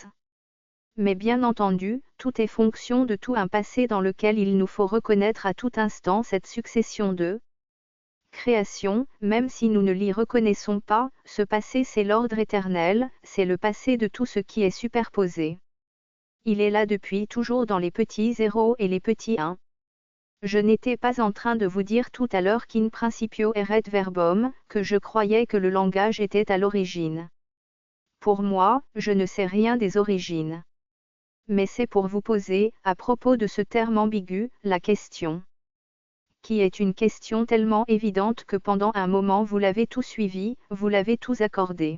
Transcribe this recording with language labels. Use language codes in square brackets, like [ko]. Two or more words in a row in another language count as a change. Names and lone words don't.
[fr] Mais bien entendu, tout est fonction de tout un passé dans lequel il nous faut reconnaître à tout instant cette succession de création, même si nous ne l'y reconnaissons pas, ce passé c'est l'ordre éternel, c'est le passé de tout ce qui est superposé. Il est là depuis toujours dans les petits zéros et les petits 1. Je n'étais pas en train de vous dire tout à l'heure qu' [la] in principio erat verbum, [fr] que je croyais que le langage était à l'origine. Pour moi, je ne sais rien des origines. Mais c'est pour vous poser, à propos de ce terme ambigu, la question. Qui est une question tellement évidente que pendant un moment vous l'avez tout suivi, vous l'avez tous accordé.